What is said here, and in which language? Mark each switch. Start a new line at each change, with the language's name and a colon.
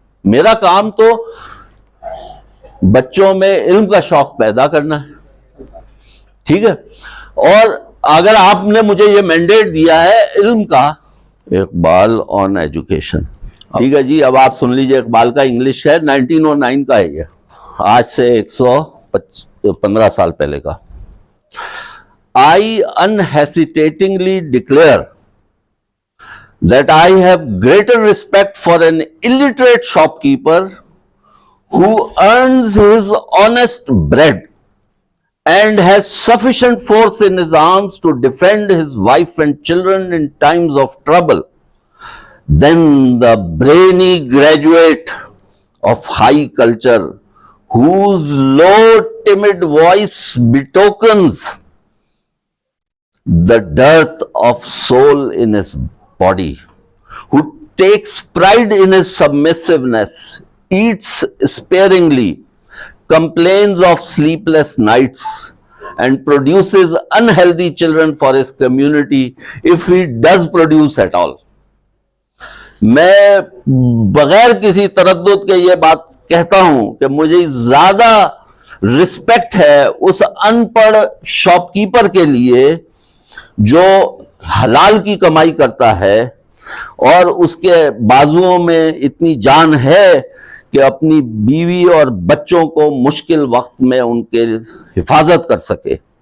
Urdu: میرا کام تو بچوں میں علم کا شوق پیدا کرنا ہے. ٹھیک ہے. اور اگر آپ نے مجھے یہ مینڈیٹ دیا ہے علم کا, اقبال آن ایجوکیشن. ٹھیک ہے جی, اب آپ سن لیجئے. اقبال کا انگلش ہے 1909 کا ہے, یہ آج سے 115 سال پہلے کا.
English: I unhesitatingly declare that I have greater respect for an illiterate shopkeeper who earns his honest bread and has sufficient force in his arms to defend his wife and children in times of trouble than the brainy graduate of high culture whose low timid voice betokens the dearth of soul in his body, who takes pride in his submissiveness, eats sparingly, complains of sleepless nights, and produces unhealthy children for his community if he does produce at all.
Urdu: میں بغیر کسی تردد کے یہ بات کہتا ہوں کہ مجھے زیادہ رسپیکٹ ہے اس ان پڑھ شاپ کیپر کے لیے جو حلال کی کمائی کرتا ہے اور اس کے بازوؤں میں اتنی جان ہے کہ اپنی بیوی اور بچوں کو مشکل وقت میں ان کے حفاظت کر سکے.